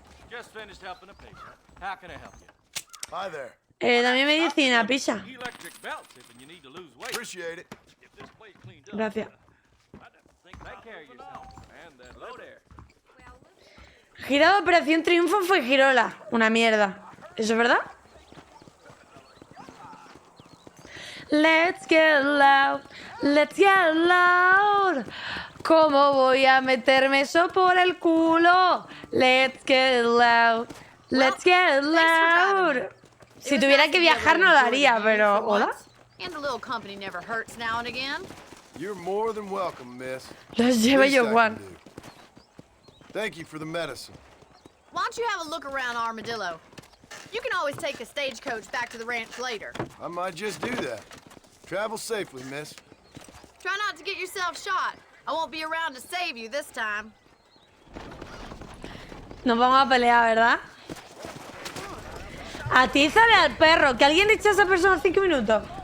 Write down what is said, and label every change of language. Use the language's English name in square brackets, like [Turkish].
[English] Just finished helping a patient. How can I help you? Hi there. [Spanish] Dame medicina, pisa. [English] Electric belts if you need to lose weight. Appreciate it. Get this place cleaned up. [Spanish] Gracias. [English] Take care of yourself. And then hello there. [Spanish] Gira de Operación Triunfo fue Girola. Una mierda. ¿Eso es verdad? [English] Let's get loud. Let's get loud. [Spanish] ¿Cómo voy a meterme eso por el culo? [English] Let's get loud. Let's get loud. [Spanish] Si tuviera que viajar no lo haría, pero... ¿Hola? [English] And a little company never hurts now and again. You're more than welcome, miss. [Spanish] Los llevo yo, Juan. [English] Thank you for the medicine. Why don't you have a look around Armadillo? You can always take a stagecoach back to the ranch later. I might just do that. Travel safely, miss. Try not to get yourself shot. I won't be around to save you this time. [Spanish] Nos vamos a pelear, ¿verdad? Atízale al perro. Que alguien eche a esa persona 5 minutos.